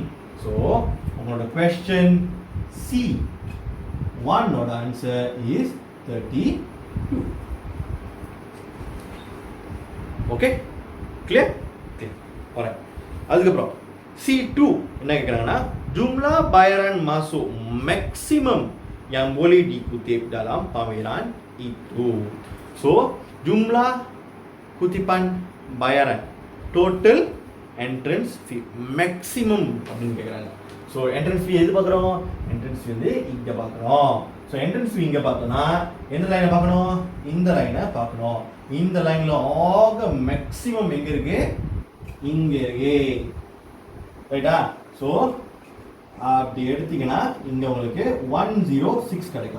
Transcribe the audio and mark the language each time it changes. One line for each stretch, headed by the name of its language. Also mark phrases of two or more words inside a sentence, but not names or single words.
Tamil: ஸோ உங்களோட கொஸ்டின் C1 ஓட
English: answer is
Tamil: 32.
English: okay clear clear. alright.
Tamil: அதுக்கப்புறம் C2 என்ன கேட்குறாங்கன்னா
Malay: jumlah bayaran masuk maksimum yang boleh dikutip dalam pameran itu.
English: So
Malay: jumlah kutipan bayaran
English: total entrance fee maximum
Tamil: அப்படின்னு கேட்குறாங்க. ஸோ
English: entrance fee
Tamil: எது பார்க்குறோம்?
English: entrance fee
Tamil: வந்து இங்கே பார்க்குறோம்.
English: so entrance fee
Tamil: இங்கே பார்த்தோம்னா எந்த லைனை பார்க்கணும்? இந்த லைனை பார்க்கணும். இந்த லைனில் ஆக மேக்ஸிமம் எங்கே இருக்கு? இங்கே இருக்கு, ரைட்டா? ஸோ அப்படி எடுத்தீங்கன்னா இங்கே உங்களுக்கு 106 கிடைக்கும்.